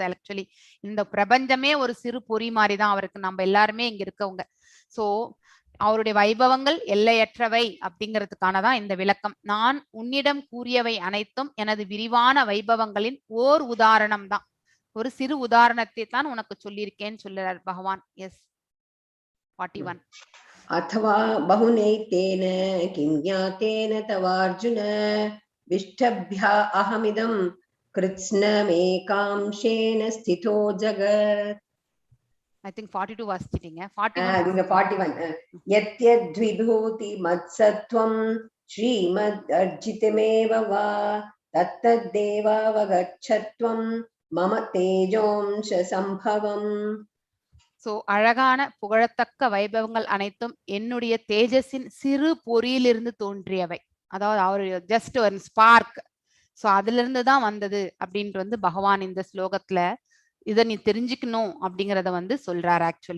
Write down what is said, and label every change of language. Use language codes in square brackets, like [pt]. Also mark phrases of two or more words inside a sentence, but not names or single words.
[ta] ஆக்சுவலி இந்த பிரபஞ்சமே ஒரு சிறு பொறி மாதிரிதான் அவருக்கு, நம்ம எல்லாருமே இங்க இருக்கவங்க. சோ அவருடைய வைபவங்கள் எல்லையற்றவை அப்படிங்கிறதுக்கானதான் இந்த விளக்கம். நான் உன்னிடம் கூறியவை அனைத்தும் எனது விரிவான வைபவங்களின் ஓர் உதாரணம் தான், ஒரு சிறு உதாரணத்தை தான் உனக்கு சொல்லியிருக்கேன்னு சொல்லுறார் பகவான். எஸ் 41. [sa] अथवा बहुनैतेन किं ज्ञातेन तवार्जुन विष्टभ्या अहमिदं कृत्स्नमेकांशेन स्थितो जगत्. [en] I think 42 வாசிச்சிட்டீங்க. 41 [sa] यद्यद्विभूति मत्सत्वं श्रीमद् अर्जितमेव वा तत्तद्देवावगच्छत्वं मम तेजोंश संभवम्. [ta] சோ அழகான புகழத்தக்க வைபவங்கள் அனைத்தும் என்னுடைய தேஜஸின் சிறு பொறியிலிருந்து தோன்றியவை. அதாவது அவர் ஜஸ்ட் ஒரு ஸ்பார்க். சோ அதுல இருந்து தான் வந்தது அப்படின்ட்டு வந்து பகவான் இந்த ஸ்லோகத்துல இதை நீ தெரிஞ்சுக்கணும் அப்படிங்கறத வந்து சொல்றாரு ஆக்சுவலி.